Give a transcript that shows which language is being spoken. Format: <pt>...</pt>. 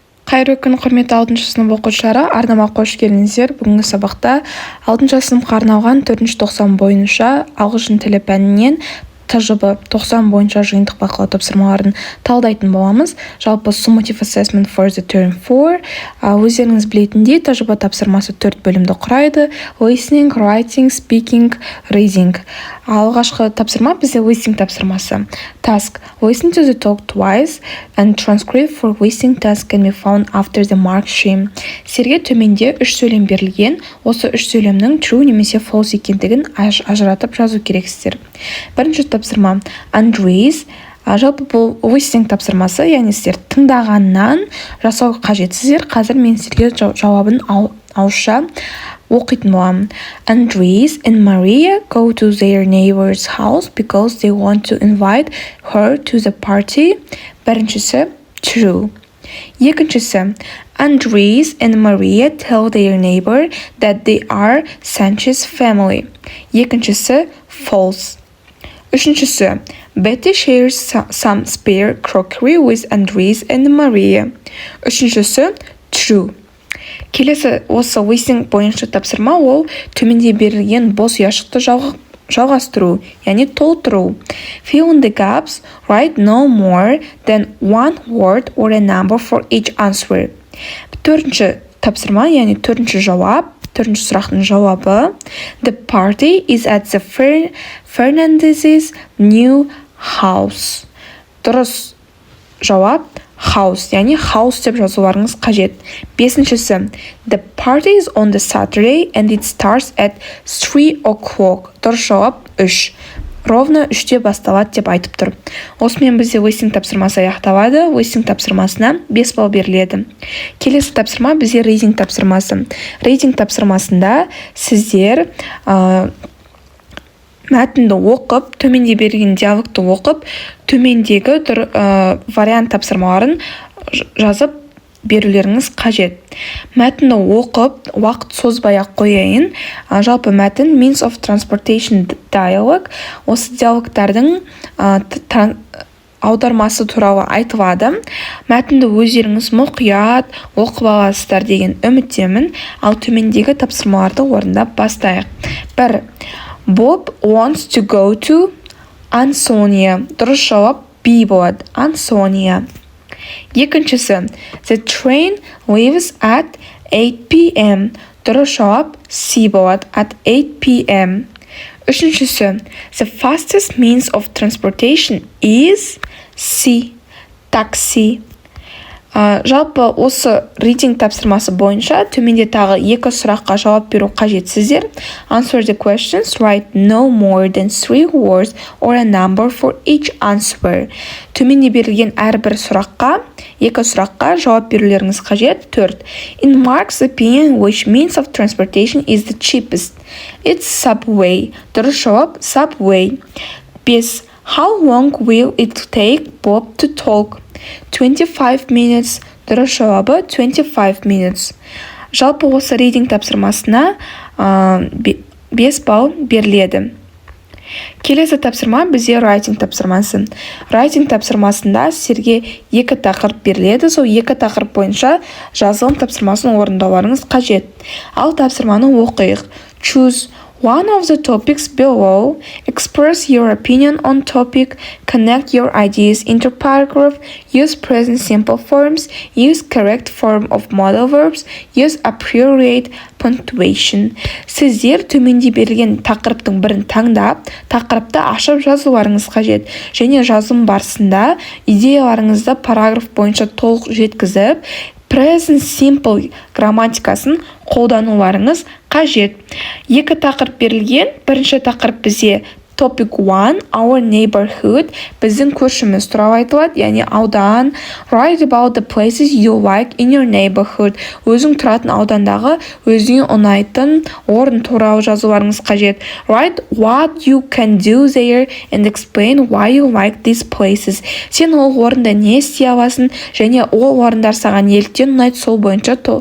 <kk>Қайырлы күн, құрметті 6 сынып оқушылары, арнама қош келдіңіздер. Бүгінгі сабақта 6 сыныпқа арналған 4 тоқсан бойынша ағылшын тілі пәнінен тжб 90 бойынша жиынтық бақылау тапсырмаларын талдайтын боламыз.</kk> <en>Жалпы summative assessment for the term 4.</en> <kk>Өздеріңіз білетіндей, тжб тапсырмасы 4 бөлімді құрайды: listening, writing, speaking, reading. Алғашқы тапсырма бізде listening тапсырмасы.</kk> <en>Task: listen to the talk twice and transcript for listening task can be found after the mark scheme.</en> <kk>Сізге төменде 3 сөйлем берілген. Осы 3 сөйлемнің true немесе false екендігін ажыратып жазу керексіздер. Бірінші тапсырма Andres. Жалпы бұл listening тапсырмасы, яғни сіздер тыңдағаннан жасау қажетсіздер. Қазір мен сіздерге жауабын ауызша оқитын боламын.</kk> <en>Andres and Maria go to their neighbor's house because they want to invite her to the party.</en> <kk>Біріншісі true. Екіншісі</kk> <en>Andres and Maria tell their neighbor that they are Sanchez family.</en> <kk>Екіншісі false. Үшіншісі</kk> <en>Betty shares some spare crockery with Andres and Maria.</en> <kk>Үшіншісі true. Келесі осы listening бойынша тапсырма ол төменде берілген бос ұяшықты жалғастыру, яғни толтыру.</kk> <en>Fill in the gaps, write no more than one word or a number for each answer.</en> <kk>Төртінші тапсырма, яғни төртінші сұрақтың жауабы.</kk> <en>The party is at the Fernandez's new house.</en> <kk>Дұрыс жауап house, яғни house деп жазуларыңыз қажет. Бесіншісі</kk> <en>The party is on the Saturday and it starts at 3 o'clock.</en> <kk>Дұрыс жауап 3. Ровно 3-те басталады деп айтып тұр. Осымен бізде listening тапсырмасы аяқталады. Listening тапсырмасына 5 балл беріледі. Келесі тапсырма бізде reading тапсырмасы. Reading тапсырмасында сіздер мәтінді оқып, төменде берген диалогты оқып, төмендегі вариант тапсырмаларын жазып берулеріңіз қажет. Мәтінді оқып, уақыт созбай-ақ қояйын. Жалпы мәтін</kk> <en>means of transportation dialogue.</en> <kk>Осы диалогтардың аудармасы туралы айтылады. Мәтінді өздеріңіз мұқият оқып аласыздар деген үміттемін. Ал төмендегі тапсырмаларды орындап бастайық. 1.</kk> <en>Bob wants to go to Ansonia.</en> <kk>Дұрыс жауап B болады. Ansonia.</kk> <en>Екіншісі The train leaves at 8 p.m.</en> <kk>Дұрыс жауап C болады.</kk> <en>At 8 p.m.</en> <kk>Үшіншісі</kk> <en>The fastest means of transportation is C. Taxi.</en> <kk>Жалпы осы reading тапсырмасы бойынша төменде тағы 2 сұраққа жауап беру қажетсіздер.</kk> <en>Answer the questions, write no more than 3 words or a number for each answer.</en> <kk>Төменде берілген әрбір сұраққа, 2 сұраққа жауап берулеріңіз қажет. 4.</kk> <en>In Mark's opinion, which means of transportation is the cheapest? It's subway.</en> <kk>Дұрыс жауап subway. 5.</kk> <en>How long will it take Bob to talk? 25 minutes.</en> <kk>Дұрыс жауабы</kk> <en>25 minutes.</en> <kk>Жалпы осы reading тапсырмасына 5 балл беріледі. Келесі тапсырма бізде writing тапсырмасы. Writing тапсырмасында сіздерге 2 тақырып беріледі. Сол 2 тақырып бойынша жазылым тапсырмасын орындауларыңыз қажет. Ал тапсырманы оқиық.</kk> <en>Choose one of the topics below, express your opinion on topic, connect your ideas into paragraph, use present simple forms, use correct form of modal verbs, use appropriate punctuation.</en> <kk>Сіздер төменде берілген тақырыптың бірін таңдап, тақырыпты ашып жазуларыңыз қажет. Және жазым барысында идеяларыңызды параграф бойынша толық жеткізіп, present simple грамматикасын қолдануларыңыз қажет. 2 тақырып берілген. Бірінші тақырып бізде</kk> <en>Topic 1, our neighborhood,</en> <kk>біздің көршіміз туралы айтылады, яғни аудан.</kk> <en>Write about the places you like in your neighborhood.</en> <kk>Өзің тұратын аудандағы өзіңе ұнайтын орын туралы жазуларыңыз қажет.</kk> <en>Write what you can do there and explain why you like these places.</en> <kk>Сен ол орында не істей аласың және ол орындар саған неліктен ұнайды, сол бойынша</kk>